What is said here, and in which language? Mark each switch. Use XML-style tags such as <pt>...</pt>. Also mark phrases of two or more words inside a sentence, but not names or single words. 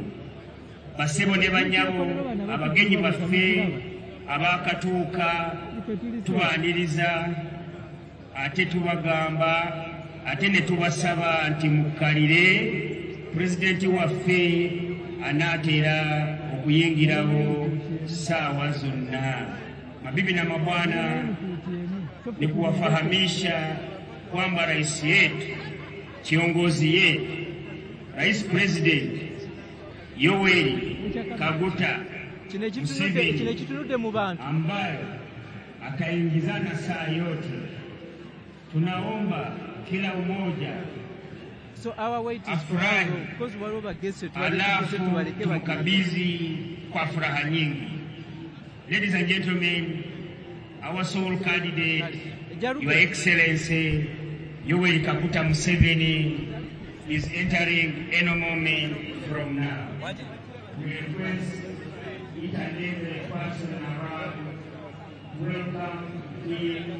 <lg>Basebo ne bannyabo, abagenyi baffe abaakatuuka tubaaniriza ate tubagamba ate ne tubasaba nti mukkalire pulezidenti waffe anaatera okuyingirawo ssaawa zonna.</lg> <sw>Mabibi na mabwana, ni kuwafahamisha kwamba rais yetu, kiongozi yetu, Rais President Yoweri Kaguta Museveni ambaye akaingizana saa yote, tunaomba kila umoja afurahi, alafu tumkabidhi kwa furaha nyingi.</sw> <en>Ladies and gentlemen, our sole candidate, Your Excellency Yoweri Kaguta Museveni, is entering any moment from now. We request each and every person around welcome him.</en>